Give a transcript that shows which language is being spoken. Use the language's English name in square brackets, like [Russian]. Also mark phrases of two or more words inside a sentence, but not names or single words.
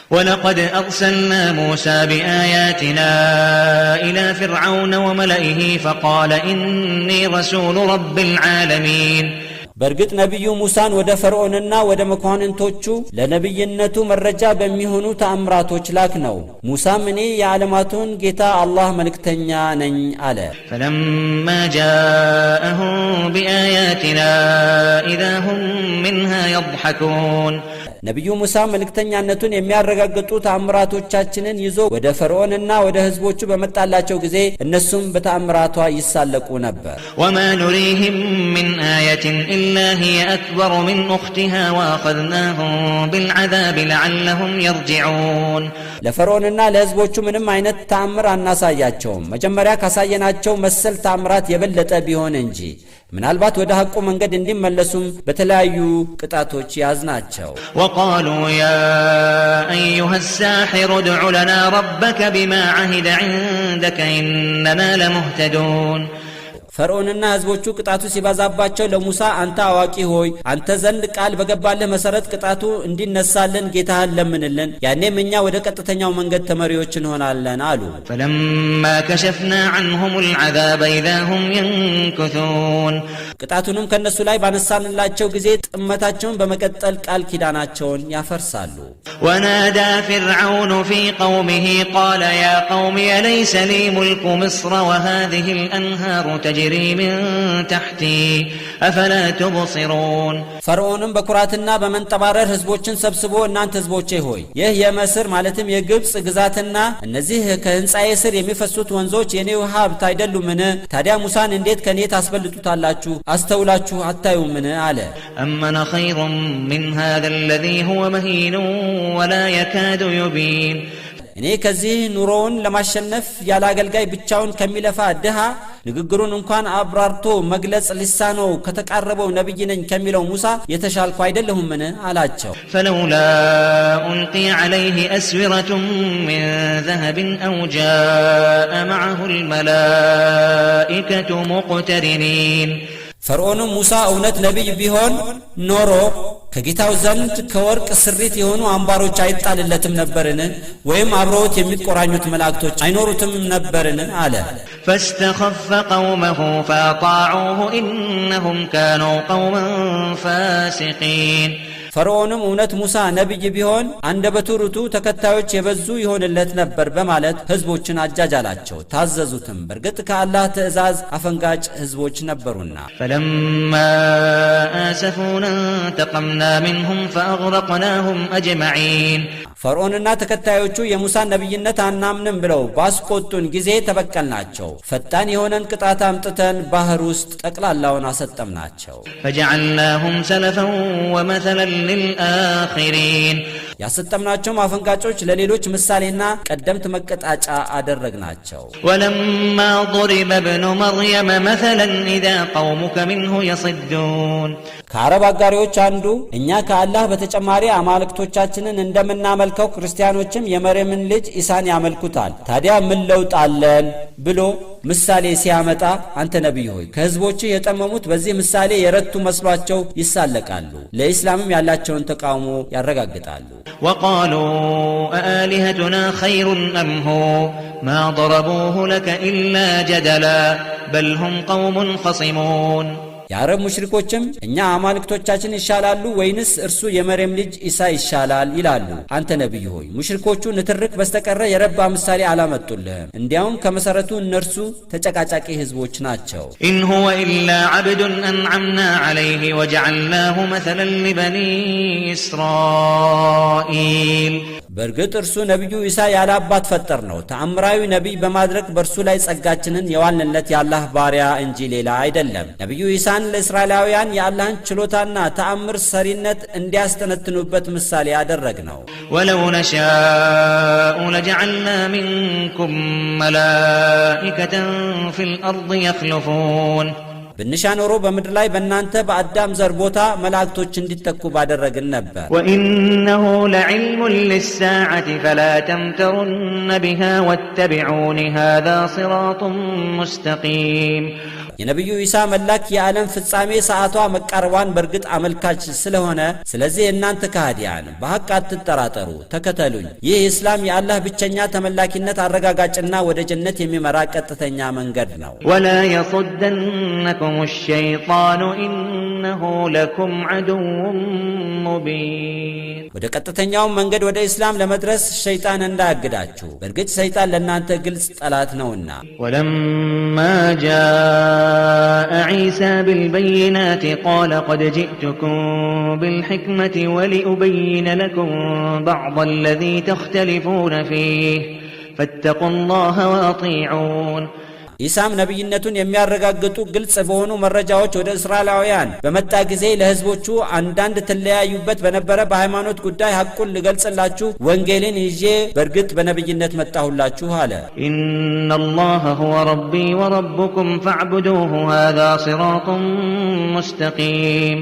[Arabic] ولقد أرسلنا موسى بآياتنا إلى فرعون وملئه فقال إني رسول رب العالمين [Amharic] በርግጥ ነብዩ ሙሳን ወደ ፈርዖንና ወደ መኳንንቶቹ ለነብይነቱ መረጃ በሚሆኑ ተአምራቶች ላክ ነው። ሙሳም እኔ የዓለማቱን ጌታ አላህ መልእክተኛ ነኝ አለ። [Arabic] فلما جاءهم بآياتنا إذا هم منها يضحكون [Amharic] ነብዩ ሙሳ መልእክተኛነቱን የሚያረጋግጡ ተአምራቶቻችንን ይዞ ወደ ፈርዖንና ወደ ህዝቦቹ በመጣላቸው ጊዜ እነሱም በተአምራቷ ይሳለቁ ነበር። [Arabic] وما نريهم من آية إلا هي أكبر من أختها وأخذناهم بالعذاب لعلهم يرجعون [Amharic] ለፈርዖንና ለህዝቦቹ ምንም አይነት ተአምር አናሳያቸውም መጀመሪያ ካሳየናቸው መሰል ተአምራት የበለጠ ቢሆን እንጂ ምናልባት ወደ ሐቁ መንገድ እንዲመለሱም በተለያዩ ቅጣቶች ያዝናቸው። [Arabic] وقالوا يا أيها الساحر ادع لنا ربك بما عهد عندك إننا لمهتدون [Amharic] ፈርዖንና ህዝቦቹ ቅጣቱ ሲባዛባቸው ለሙሳ አንተ አዋቂ ሆይ አንተ ዘንድ ቃል በገባልህ መሰረት ቅጣቱ እንዲነሳልን ጌታህን ለምንልን ያኔም እኛ ወደ ቀጥተኛው መንገድ ተመሪዎች እንሆናለን አሉ። [Arabic] فلما كشفنا عنهم العذاب إذا هم ينكثون [Amharic] ቅጣቱንም ከነሱ ላይ ባነሳንላቸው ጊዜ ጥመታቸውን በመቀጠል ቃል ኪዳናቸውን ያፈርሳሉ። [Arabic] ونادى فرعون في قومه قال يا قوم أليس لي ملك مصر وهذه الأنهار تجري من تحتي أفلا تبصرون [Amharic] ፈርዖንም በኩራትና በመንጠባረር ህዝቦችን ሰብስቦ እናንተ ህዝቦቼ ሆይ ይህ የመስር ማለትም የግብጽ ግዛትና እነዚህ ከህንጻዬ ስር የሚፈሱት ወንዞች የኔው ሀብት አይደሉምን? ታዲያ ሙሳን እንዴት ከኔ ታስበልጡታላችሁ? አስተውላችሁ አታዩምን? አለ። [Arabic] أمن خير من هذا الذي هو مهين ولا يكاد يبين [Amharic] እኔ ከዚህ ኑሮውን ለማሸነፍ ያለ አገልጋይ ብቻውን ከሚለፋ ድሃ ንግግሩን እንኳን አብራርቶ መግለጽ ሊሳነው ከተቃረበው ነብይ ነኝ ከሚለው ሙሳ የተሻልኩ አይደለሁምን? አላቸው። [Arabic] فلولا ألقي عليه أسورة من ذهب أو جاء معه الملائكة مقترنين [Amharic] ፈርዖንም ሙሳ እውነት ነብይ ቢሆን ኖሮ ከጌታው ዘንድ ከወርቅ ስሪት የሆኑ አምባሮች አይጣልለትም ነበርን? ወይም አብረውት የሚቆራኙት መላእክቶች አይኖሩትም ነበርን? አለ። [Arabic] فاستخف قومه فأطاعوه إنهم كانوا قوما فاسقين [Amharic] ፈርዖንም እውነት ሙሳ ነብይ ቢሆን አንደበቱ ርቱ ተከታዮች የበዙ ይሆንለት ነበር በማለት ህዝቦችን አጃጃላቸው ታዘዙትም በርግጥ ከአላህ ትእዛዝ አፈንጋጭ ህዝቦች ነበሩና። [Arabic] فلما آسفونا انتقمنا منهم فأغرقناهم أجمعين [Amharic] ፈርዖንና ተከታዮቹ የሙሳን ነብይነት አናምንም ብለው ባስቆጡን ጊዜ ተበቀልናቸው ፈጣን የሆነን ቅጣት አምጥተን ባህር ውስጥ ጠቅላላውን አሰጠምናቸው። [Arabic] فجعلناهم سلفا ومثلا للآخرين [Amharic] ያሰጠምናቸው አፈንጋጮች ለሌሎች ምሳሌና ቀደምት መቀጣጫ አደረግናቸው። [Arabic] ولما ضرب ابن مريم مثلا إذا قومك منه يصدون [Amharic] ከአረብ አጋሪዎች አንዱ እኛ ከአላህ በተጨማሪ አማልክቶቻችንን እንደምናመልከው ክርስቲያኖችም የመርየምን ልጅ ኢሳን ያመልኩታል ታዲያ ምን ለውጥ አለን ብሎ ምሳሌ ሲያመጣ አንተ ነብይ ሆይ ከህዝቦች የጠመሙት በዚህ ምሳሌ የረቱ መስሏቸው ይሳለቃሉ ለኢስላምም ያላቸውን ተቃውሞ ያረጋግጣሉ። [Arabic] وقالوا أآلهتنا خير أم هو ما ضربوه لك إلا جدلا بل هم قوم خصمون [Amharic] የአረብ ሙሽሪኮችም እኛ አማልክቶቻችን ይሻላሉ ወይንስ እርሱ የመርየም ልጅ ኢሳ ይሻላል ይላሉ። አንተ ነብይ ሆይ ሙሽሪኮቹ ንትርክ በስተቀረ የረባ ምሳሌ አላመጡልህም እንዲያውም ከመሰረቱ እነርሱ ተጨቃጫቂ ህዝቦች ናቸው። [Arabic] إن هو إلا عبد أنعمنا عليه وجعلناه مثلا لبني إسرائيل [Amharic] በርግጥ እርሱ ነብዩ ኢሳ ያላባት ፈጠር ነው ተአምራዊ ነብይ በማድረግ በርሱ ላይ ጸጋችንን የዋልንለት ያላህ ባሪያ እንጂ ሌላ አይደለም። ነብዩ ኢሳን ለእስራኤላውያን የአላህን ችሎታና ተአምር ሰሪነት እንዲያስተነትኑበት ምሳሌ ያደረግነው። [Arabic] ولو نشاء لجعلنا منكم ملائكة في الأرض يخلفون [Amharic] ብንሻኖሮ በመድር ላይ በእናንተ በአዳም ዘር ቦታ መላእክቶች እንዲተኩ ባደረግን ነበር። [Arabic] وإنه لعلم للساعة فلا تمترن بها واتبعون هذا صراط مستقيم [Amharic] የነቢዩ ኢሳ መላክ የዓለም ፍጻሜ ሰዓቷ መቃረቧን በርግጥ አመልካች ስለሆነ ስለዚህ እናንተ ከሃዲያን በሐቅ አትጠራጠሩ፣ ተከተሉኝ። ይህ ኢስላም የአላህ ብቸኛ ተመላኪነት አረጋጋጭና ወደ ጀነት የሚመራ ቀጥተኛ መንገድ ነው። [Arabic] ولا يصدنكم الشيطان إنه لكم عدو مبين [Amharic] ወደ ቀጥተኛው መንገድ ወደ ኢስላም ለመድረስ ሸይጣን እንዳያግዳችሁ በርግጥ ሸይጣን ለእናንተ ግልጽ ጠላት ነውና። [Arabic] ولما جاء عيسى بالبينات قال قد جئتكم بالحكمة ولأبين لكم بعض الذي تختلفون فيه فاتقوا الله وأطيعون [Amharic] ኢሳም ነብይነቱን የሚያረጋግጡ ግልጽ በሆኑ መረጃዎች ወደ እስራኤላውያን በመጣ ጊዜ ለህዝቦቹ አንዳንድ ተለያዩበት በነበረ በሃይማኖት ጉዳይ ሐቁን ልገልጽላችሁ ወንጌልን ይዤ በርግጥ በነብይነት መጣሁላችሁ አለ። [Arabic] إن الله هو ربي وربكم فاعبدوه هذا صراط مستقيم